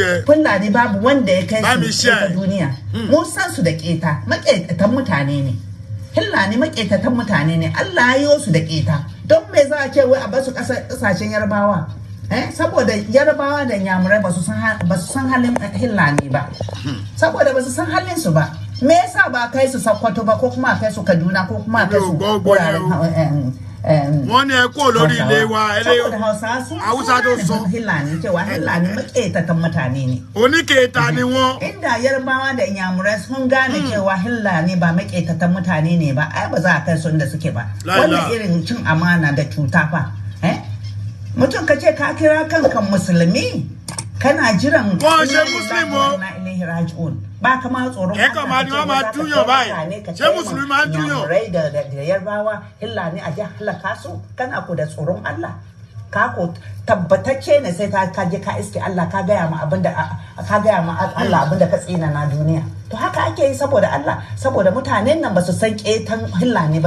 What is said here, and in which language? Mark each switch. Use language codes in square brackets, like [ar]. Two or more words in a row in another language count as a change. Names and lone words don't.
[ha] Fulani babu wanda ya kai su a duniya mun san su da keta maƙetatan mutane ne Fulani maƙetatan mutane ne Allah ya yi su da keta don me za a ce wai a basu ƙasashen Yarbawa saboda Yarbawa da Nyamurai ba su san halin Fulani ba saboda ba su san halin su ba me yasa ba kai su Sokoto ba ko kuma kai su Kaduna ko kuma kai su [yo] wọ́n ní ẹ kó lórí ilé wa Hausa tó sọ [ha] Fulani cewa Fulani maƙetatan mutane ne [yo] oníkẹta ni wọ́n [ha] inda Yarbawa da Inyamurai sun gane cewa Fulani ba maƙetatan mutane ne ba ai ba za a kai su inda suke ba wannan irin cin amana da cuta fa mutum ka ce ka kira kanka musulmi kana jiran [yo] wọ́n ṣe muslim o [ha] ba kama tsoron [yo] ẹ kàn máa ní wọ́n máa dúyàn báyìí ṣé mùsùlùmí máa ń dúyàn. [ha] da Yarbawa Fulani a halaka su kana ko da tsoron Allah ka ko tabbatacce ne sai ka je ka iske Allah ka gaya ma Allah abinda ka tsina na duniya to haka ake yi saboda Allah saboda mutanen nan ba su san ketan Fulani ba